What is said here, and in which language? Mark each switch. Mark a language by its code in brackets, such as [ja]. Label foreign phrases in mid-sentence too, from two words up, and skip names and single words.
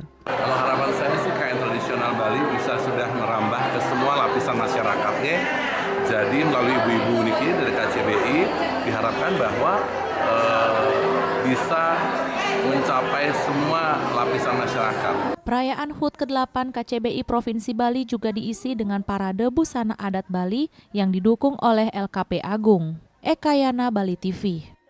[id] Kalau harapan saya sih kain tradisional Bali bisa sudah merambah ke semua lapisan masyarakatnya. Jadi melalui ibu-ibu niki dari KCBI diharapkan bahwa bisa mencapai semua lapisan masyarakat. Perayaan HUT ke-8 KCBI Provinsi Bali juga diisi dengan parade busana adat Bali yang didukung oleh LKP Agung. Eka Yana, Bali TV.